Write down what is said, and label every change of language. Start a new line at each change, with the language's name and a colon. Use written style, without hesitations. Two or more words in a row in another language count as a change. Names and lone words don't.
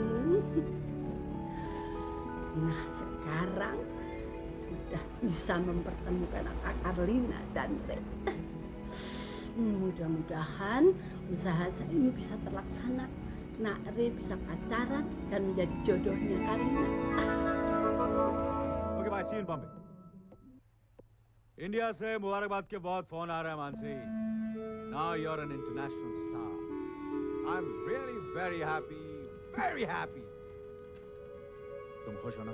Indonesian: Nah, sekarang sudah bisa mempertemukan Kak Karlina dan Re. Mudah-mudahan usaha saya ini bisa terlaksana. Nak Re bisa pacaran dan menjadi jodohnya Karlina.
Hindi: ओके भाई सीन पंप इंडिया से मुबारकबाद के बहुत फोन आ रहा है मानसी
English: now you are an international star I am really very happy
Hindi: तुम खुश हो ना